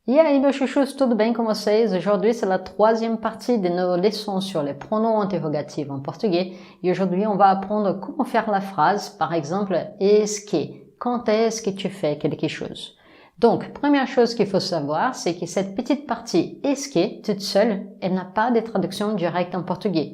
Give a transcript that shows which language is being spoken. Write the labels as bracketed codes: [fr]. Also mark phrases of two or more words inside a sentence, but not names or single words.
[pt] E aí, meus chuchus, tudo bem com vocês? [fr] Aujourd'hui, c'est la troisième partie de nos leçons sur les pronoms interrogatifs en portugais. Et aujourd'hui, on va apprendre comment faire la phrase, par exemple, est-ce que, quand est-ce que tu fais quelque chose? Donc, première chose qu'il faut savoir, c'est que cette petite partie est-ce que, toute seule, elle n'a pas de traduction directe en portugais.